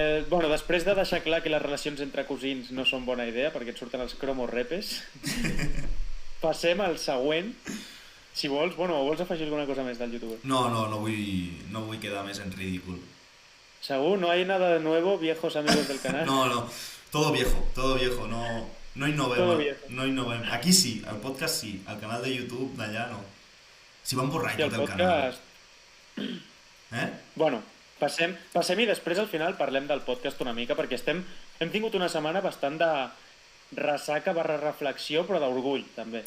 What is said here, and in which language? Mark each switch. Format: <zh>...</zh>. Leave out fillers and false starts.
<ca>Bueno, després de deixar clar que les relacions entre cosins no són bona idea perquè et surten els cromorrepes, passem al següent. Si vols, vols afegir alguna cosa més del youtuber? No vull quedar més en ridícul. ¿Segur?</ca> <es>¿No hay nada de nuevo, viejos amigos del canal? No, todo viejo,</es> <ca>no innovem.</ca> <es>Todo viejo.</es> <ca>No innovem. Aquí sí, al podcast sí, al canal de YouTube d'allà no. Si van borrar tot el canal. Bueno, passem i després al final parlem del podcast una mica perquè hem tingut una setmana bastant de ressaca / reflexió, però d'orgull també.</ca>